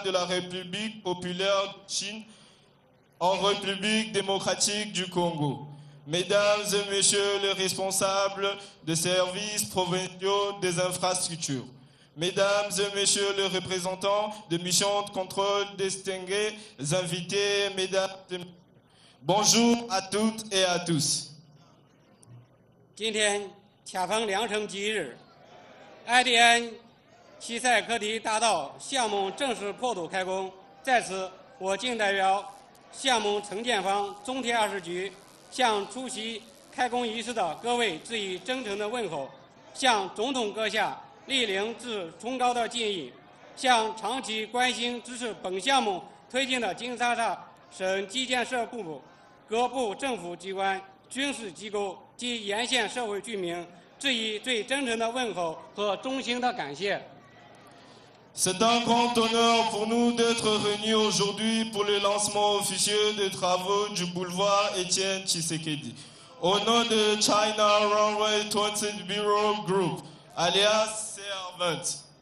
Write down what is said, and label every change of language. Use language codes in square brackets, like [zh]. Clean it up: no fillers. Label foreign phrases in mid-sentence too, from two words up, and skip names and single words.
[fr] de la République populaire de Chine en République démocratique du Congo, Mesdames et Messieurs les responsables des services provinciaux des infrastructures, Mesdames et Messieurs les représentants des missions de contrôle distingués, invités, Mesdames et Messieurs, bonjour à toutes et à tous. [zh] 今天恰逢良辰吉日 ，IDN 西塞科迪大道项目正式破土开工，在此我谨代表项目承建方中铁20局向出席开工仪式的各位致以真诚的问候，向总统阁下莅临致崇高的敬意，向长期关心支持本项目推进的金沙萨省基建设部、各部政府机关、军事机构及沿线社会居民致以最真诚的问候和衷心的感谢。 [fr] C'est un grand honneur pour nous d'être réunis aujourd'hui pour le lancement officieux des travaux du boulevard Etienne Tshisekedi. au nom de China Runway Transit Bureau Group, alias CR20.